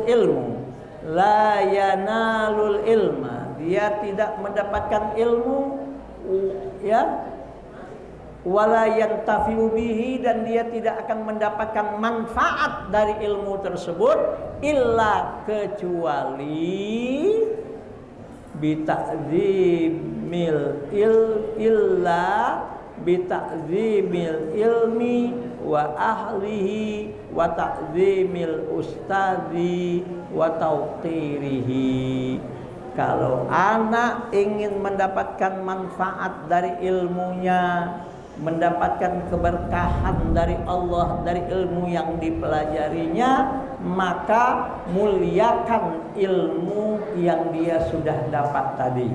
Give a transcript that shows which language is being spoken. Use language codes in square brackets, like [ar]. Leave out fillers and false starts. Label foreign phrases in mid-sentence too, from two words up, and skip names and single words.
[id] ilmu, [ar] لا ينال العلم, [id] dia tidak mendapatkan ilmu, ya, [ar] ولا ينتفع به, [id] dan dia tidak akan mendapatkan manfaat dari ilmu tersebut, illa, kecuali [ar] بتعظيم العلم وأهله وتعظيم الأستاذ وتوقيره. [id] Kalau anak ingin mendapatkan manfaat dari ilmunya, mendapatkan keberkahan dari Allah dari ilmu yang dipelajarinya, maka muliakan ilmu yang dia sudah dapat tadi.